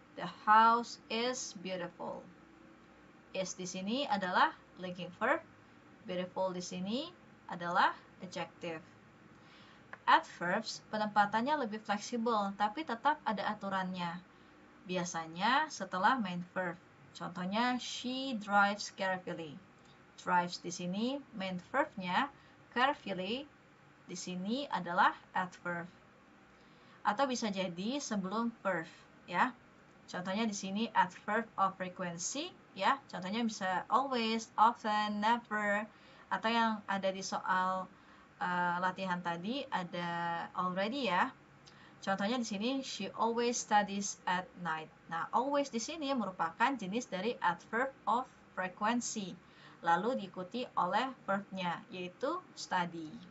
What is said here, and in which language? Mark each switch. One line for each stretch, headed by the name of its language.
English: The house is beautiful.
Indonesian: Is di sini adalah linking verb. Beautiful di sini adalah adjective. Adverbs penempatannya lebih fleksibel, tapi tetap ada aturannya. Biasanya setelah main verb. Contohnya
English: she drives carefully.
Indonesian: Drives di sini main verbnya, carefully di sini adalah adverb. Atau bisa jadi sebelum verb, ya. Contohnya di sini adverb of frequency, ya. Contohnya bisa always, often, never, atau yang ada di soal latihan tadi ada already ya. Contohnya di sini
English: she always studies at night.
Indonesian: Nah, always di sini merupakan jenis dari adverb of frequency. Lalu diikuti oleh verbnya yaitu study.